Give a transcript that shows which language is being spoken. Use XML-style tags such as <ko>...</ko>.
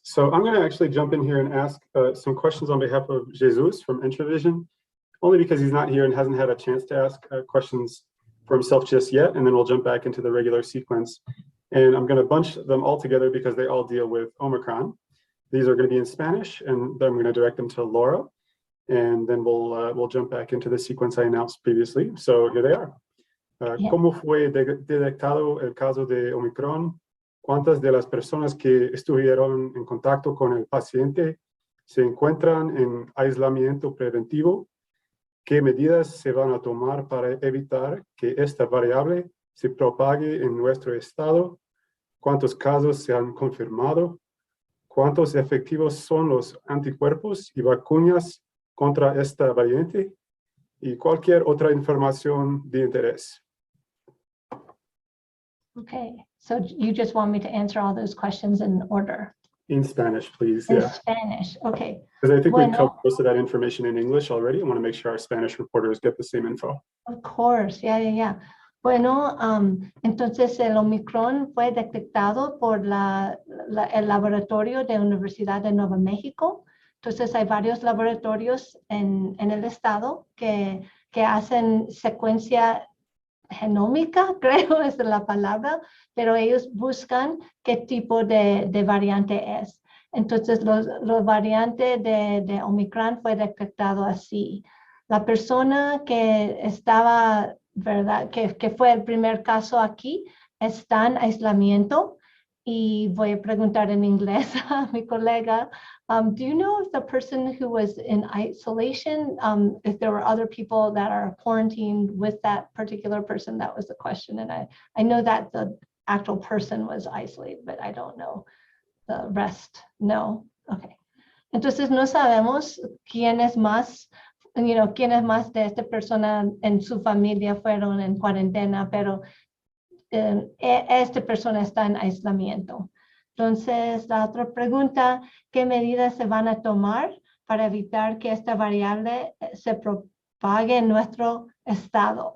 <en>So I'm going to actually jump in here and ask some questions on behalf of Jesus from Intravision, only because he's not here and hasn't had a chance to ask questions for himself just yet. And then we'll jump back into the regular sequence. And I'm going to bunch them all together because they all deal with Omicron. These are going to be in Spanish, and then I'm going to direct them to Laura. And then we'll jump back into the sequence I announced previously. So here they are.</en> <es>¿Cómo fue detectado el caso de Omicron? ¿Cuántas de las personas que estuvieron en contacto con el paciente se encuentran en aislamiento preventivo? ¿Qué medidas se van a tomar para evitar que esta variable se propague en nuestro estado? ¿Cuántos casos se han confirmado? ¿Cuántos efectivos son los anticuerpos y vacunas contra esta variante? Y cualquier otra información de interés.</es> <en>Okay, so you just want me to answer all those questions in order? In Spanish, please. In Yeah. Spanish, okay. Because I think we</en> <es>Bueno.</es> <en>covered most of that information in English already. I want to make sure our Spanish reporters get the same info. Of course, yeah.</en> <es>Bueno, entonces el Omicron fue detectado por el laboratorio de Universidad de Nuevo México. Entonces hay varios laboratorios en el estado que hacen secuencia genómica, creo es la palabra, pero ellos buscan qué tipo de variante es. Entonces los variantes de Omicron fue detectado así. La persona que estaba, ¿verdad? Que fue el primer caso aquí, está en aislamiento. Y voy a preguntar en inglés a mi colega,</es> <en>do you know if the person who was in isolation, if there were other people that are quarantined with that particular person? That was the question. And I know that the actual person was isolated, but I don't know the rest. No. Okay.</en> <es>Entonces no sabemos quiénes más de esta persona en su familia fueron en cuarentena, pero esta persona está en aislamiento. Entonces, la otra pregunta, ¿qué medidas se van a tomar para evitar que esta variable se propague en nuestro estado?</es>